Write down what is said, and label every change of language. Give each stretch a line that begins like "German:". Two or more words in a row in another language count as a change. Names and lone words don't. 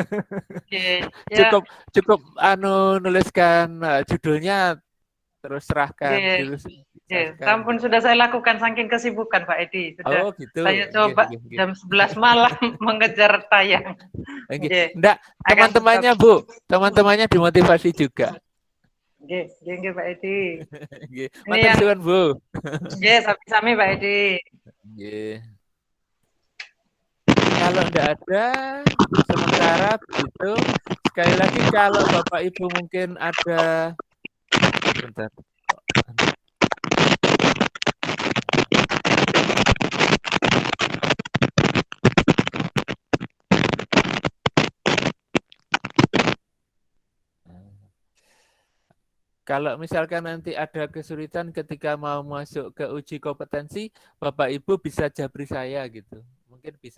Indonesian: Cukup nuliskan judulnya terus serahkan gitu. Ampun sudah saya lakukan saking kesibukan Pak Edi. Sudah gitu. Saya coba jam 11 malam mengejar tayang. Enggak, teman-temannya Bu, teman-temannya dimotivasi juga. Nggih Pak Edi.
Javanese: Matur suwun Bu. Nggih, sami-sami
Indonesian: Pak Edi. Nggih. Kalau enggak ada sementara begitu, sekali lagi kalau Bapak Ibu mungkin ada bentar. Kalau misalkan nanti ada kesulitan ketika mau masuk ke uji kompetensi, Bapak Ibu bisa japri saya gitu.